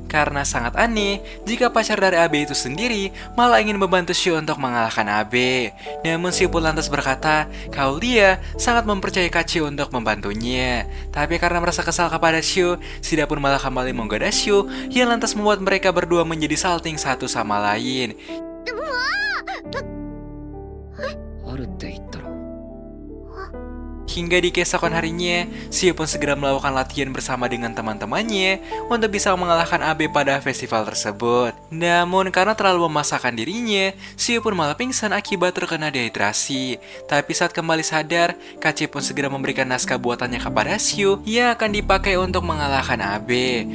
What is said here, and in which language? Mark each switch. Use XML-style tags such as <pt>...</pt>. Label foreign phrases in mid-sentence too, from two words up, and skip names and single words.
<id>Karena sangat aneh jika pacar dari Abe itu sendiri malah ingin membantu Shio untuk mengalahkan Abe. Namun Shio pun lantas berkata kalau dia sangat mempercayai Kachi untuk membantunya. Tapi karena merasa kesal kepada Shio, Shida pun malah kembali menggoda Shio yang lantas membuat mereka berdua menjadi salting satu sama lain.</id> <ja>あるって言ったら</ja> <id>Hingga di keesokan harinya, Shio pun segera melakukan latihan bersama dengan teman-temannya untuk bisa mengalahkan Abe pada festival tersebut. Namun karena terlalu memaksakan dirinya, Shio pun malah pingsan akibat terkena dehidrasi. Tapi saat kembali sadar, Kachi pun segera memberikan naskah buatannya kepada Shio yang akan dipakai untuk mengalahkan Abe.</id>